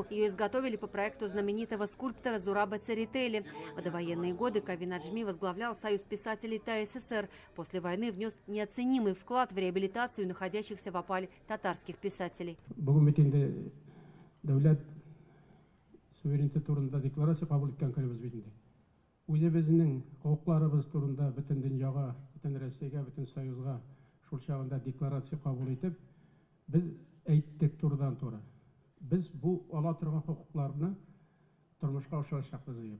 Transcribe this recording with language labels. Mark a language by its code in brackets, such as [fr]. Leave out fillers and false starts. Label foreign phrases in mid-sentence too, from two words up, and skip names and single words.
[ru] Ее изготовили по проекту знаменитого скульптора Зураба Церетели. В довоенные годы Кавин Аджми возглавлял Союз писателей ТССР. После войны внес неоценимый вклад в реабилитацию находящихся в опале татарских писателей. [tt] Суверенитет турында декларация кабул иткән көнебез бит инде. Үзебезнең хукукларыбыз турында бөтен дөньяга, бөтен Россиягә, бөтен Союзга шул чагында декларация кабул итеп, без әйттек турыдан-туры. Без бу ала торган хукукларны тормышка ашырачакбыз дип.